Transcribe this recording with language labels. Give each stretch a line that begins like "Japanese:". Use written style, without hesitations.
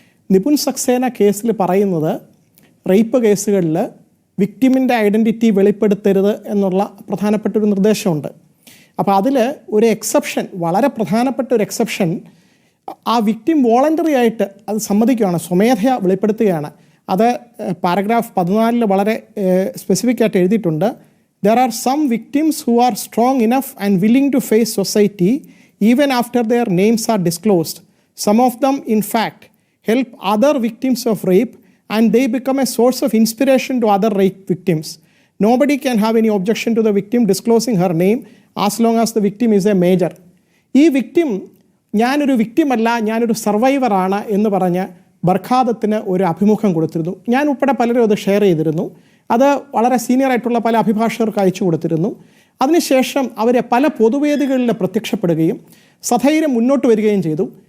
Malayalam: നിപുൻ സക്സേന കേസിൽ പറയുന്നത് റേപ്പ് കേസുകളിൽ വിക്ടിമിൻ്റെ ഐഡൻറ്റിറ്റി വെളിപ്പെടുത്തരുത് എന്നുള്ള പ്രധാനപ്പെട്ടൊരു നിർദ്ദേശമുണ്ട്. അപ്പോൾ അതിൽ ഒരു എക്സെപ്ഷൻ, വളരെ പ്രധാനപ്പെട്ട ഒരു എക്സെപ്ഷൻ, ആ വിക്ടിം വോളണ്ടറി ആയിട്ട് അത് സമ്മതിക്കുകയാണ്, സ്വമേധയാ വെളിപ്പെടുത്തുകയാണ്. അത് പാരഗ്രാഫ് 14 വളരെ സ്പെസിഫിക് ആയിട്ട് എഴുതിയിട്ടുണ്ട്.
English: There are some victims who are strong enough and willing to face society even after their names are disclosed. Some of them, in fact, help other victims of rape and they become a source of inspiration to other rape victims. Nobody can have any objection to the victim disclosing her name as long as the victim is a major.
Malayalam: ഈ victim ഞാനൊരു വിക്ടിമല്ല, ഞാനൊരു സർവൈവറാണ് എന്ന് പറഞ്ഞ് ബർഖാദത്തിന് ഒരു അഭിമുഖം കൊടുത്തിരുന്നു. ഞാൻ ഉൾപ്പെടെ പലരും അത് ഷെയർ ചെയ്തിരുന്നു. അത് വളരെ സീനിയറായിട്ടുള്ള പല അഭിഭാഷകർക്ക് അയച്ചു കൊടുത്തിരുന്നു. അതിനുശേഷം അവരെ പല പൊതുവേദികളിൽ പ്രത്യക്ഷപ്പെടുകയും സധൈര്യം മുന്നോട്ട് വരികയും ചെയ്തു.